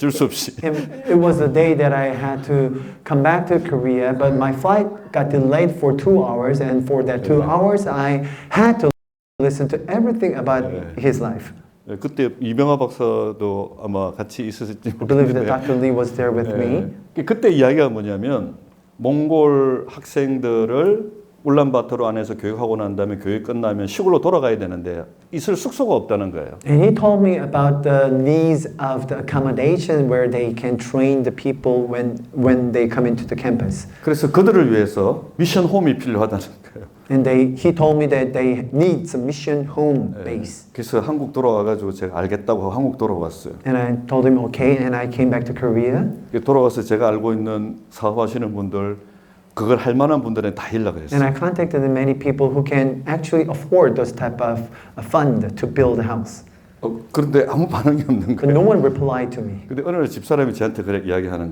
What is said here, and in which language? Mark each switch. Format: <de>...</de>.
<ko>어쩔 수 없이.</ko> <en>It was the day that I had to come back to Korea, but my flight got delayed for 2 hours, and for that 2 hours, I had to listen to everything about his life.</en> <ko>그때 이병하 박사도 아마 같이 있었을지</ko> <en>I believe that Dr. Lee was there with me.</en> <ko>그때 이야기가 뭐냐면 몽골 학생들을 울란바토르 안에서 교육하고 난 다음에 교육 끝나면 시골로 돌아가야 되는데 있을 숙소가 없다는 거예요.</ko> <en>And he told me about the needs of the accommodation where they can train the people when they come into the campus.</en> <ko>그래서 그들을 위해서 미션 홈이 필요하다는 거예요.</ko> <en>And he told me that they need some mission home base.</en> <ko>그래서 한국 돌아와가지고 제가 알겠다고 하고 한국 돌아왔어요.</ko> <en>And I told him okay, and I came back to Korea.</en> <ko>돌아와서 제가 알고 있는 사업하시는 분들 그걸 할 만한 분들은 다 연락을 했어요.</ko> <en>And I contacted many people who can actually afford those type of fund to build a house.</en> <ko>그런데 아무 반응이 없는</ko> <en>But no</en> <ko>거예요.</ko> <en>one replied to me.</en> <ko>근데 어느 날 집사람이 저한테 그래 이야기하는</ko>